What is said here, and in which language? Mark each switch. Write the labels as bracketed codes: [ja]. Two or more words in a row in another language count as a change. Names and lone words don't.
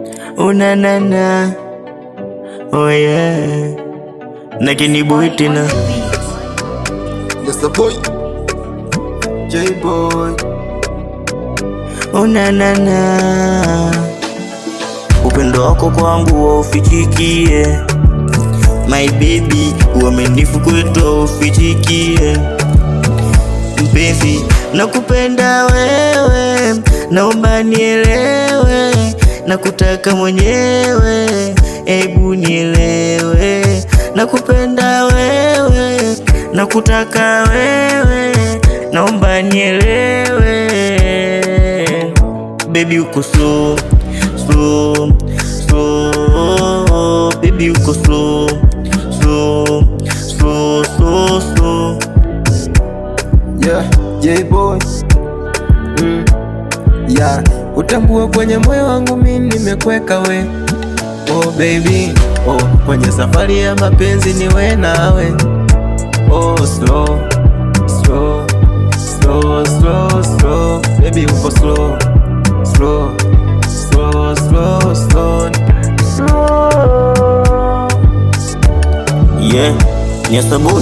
[sw] unanana, [en] oh yeah, [sw] na Kenny-Boy tena. [en] Yes the boy, J-Boy, [sw] unanana, upendo wako kwangu waufichikie, [en] my baby, [sw] uaminifu kwetu waufichikie. Mpenzi, nakupenda wewe, naomba nielewe, nakutaka mwenyewe, ebu nielewe. Nakupenda wewe, nakutaka wewe, naomba nielewe. [en] Baby uko slow, slow, slow. Baby uko slow, slow, slow, slow, slow. yeah, J-Boy, yeah, [sw] utambue kwenye moyo wangu mimi nimekweka we. [en] Oh baby, [sw] oh kwenye safari ya mapenzi niwe nawe. [en] Oh slow, slow, slow, slow, slow. Baby uko slow, slow, slow, slow, slow, slow. Yeah, yes the boy.